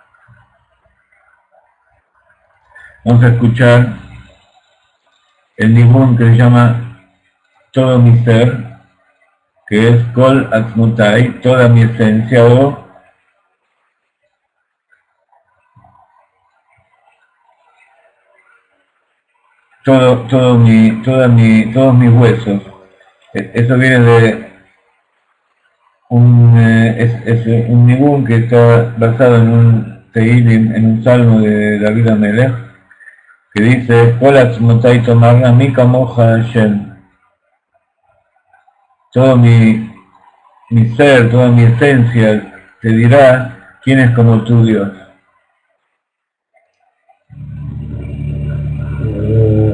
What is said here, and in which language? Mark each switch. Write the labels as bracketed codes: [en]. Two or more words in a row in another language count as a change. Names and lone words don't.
[es] Vamos a escuchar el nibún que se llama Todo mi ser, que es Kol Atzmutai, toda mi esencia, o todos mis huesos. Eso viene de es un nibún que está basado en un Teilim, en un salmo de David Amelech, que dice: [he] כל עצמותי תאמרנה מי כמוך השם. [es] Todo mi ser, toda mi esencia te dirá quién es como tu Dios.